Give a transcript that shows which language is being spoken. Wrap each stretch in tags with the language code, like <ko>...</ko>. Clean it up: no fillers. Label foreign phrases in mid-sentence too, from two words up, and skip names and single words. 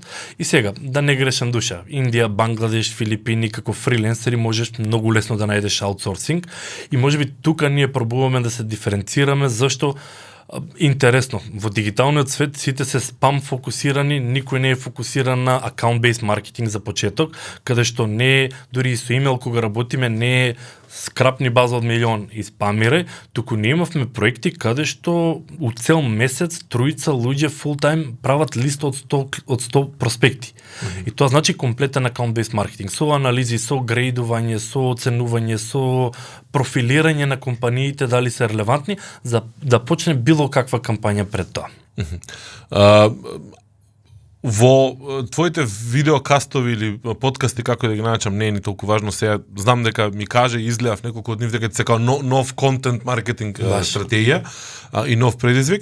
<mk>И сега, да не грешам душа, Индија, Бангладеш, Филипини, како фриленсери можеш многу лесно да најдеш аутсорсинг и можеби тука ние пробуваме да се диференцираме, зашто интересно, во дигиталниот свет сите се спам фокусирани, никој не е фокусиран на account-based маркетинг за почеток, каде што не е, дури и со имейл кога работиме, не е скрапни база од милион и спамирај, туку ние имавме проекти каде што у цел месец тројца луѓе фултайм прават лист од 100 проспекти. И тоа значи комплетен account-based маркетинг, со анализи, со грейдување, со оценување, со профилирање на компаниите дали се релевантни, за да почне било каква кампања пред тоа. Во твоите видеокастови или подкасти, како да ги наречам, не е ни толку важно сега, знам дека ми каже, изгледав неколку од нив дека се као нов контент маркетинг стратегија и нов предизвик.</mk>